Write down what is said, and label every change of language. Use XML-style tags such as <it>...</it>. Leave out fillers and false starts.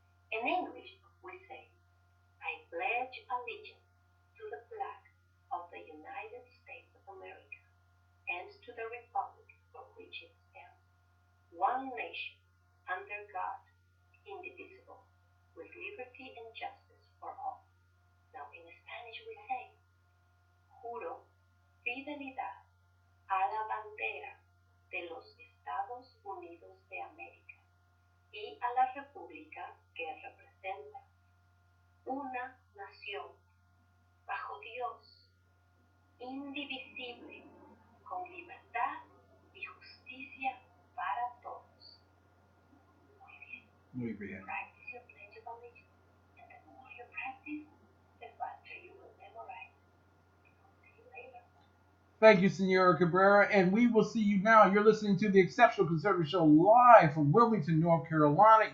<en>In English, we say, I pledge allegiance to the flag of the United States of America and to the republic for which it stands, one nation, under God, indivisible, with liberty and justice for all. Now, in Spanish, we say,</en> <es>juro fidelidad a la bandera de los Estados Unidos de América y a la república que representa, una nación bajo Dios, indivisible, con libertad y justicia para todos. Muy bien. Muy bien.</es> <en>Practice your pledge of allegiance, and the more you practice, the faster you will memorize. See you later. Thank you, Senora Cabrera, and we will see you now. You're listening to the Exceptional Conservative Show live from Wilmington, North Carolina.</en>